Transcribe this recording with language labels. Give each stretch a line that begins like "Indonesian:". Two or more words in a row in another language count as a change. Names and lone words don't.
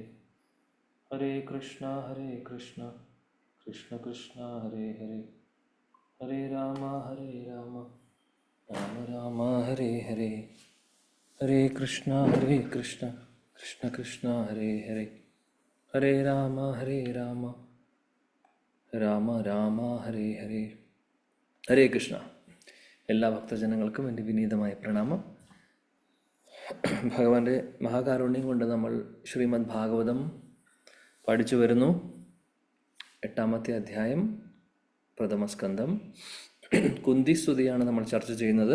Sanskrit: हरे कृष्ण कृष्ण कृष्ण हरे हरे, हरे राम राम राम हरे हरे। हरे कृष्ण कृष्ण कृष्ण हरे हरे, हरे राम राम हरे हरे।
Malayalam: ഹരേ കൃഷ്ണ. എല്ലാ ഭക്തജനങ്ങൾക്കും എൻ്റെ വിനീതമായ പ്രണാമം. ഭഗവാന്റെ മഹാകാരുണ്യം കൊണ്ട് നമ്മൾ ശ്രീമദ് ഭാഗവതം പഠിച്ചു വരുന്നു. 8-ാമത്തെ അധ്യായം, പ്രഥമസ്കന്ധം, കുന്തിസ്തുതിയാണ് നമ്മൾ ചർച്ച ചെയ്യുന്നത്.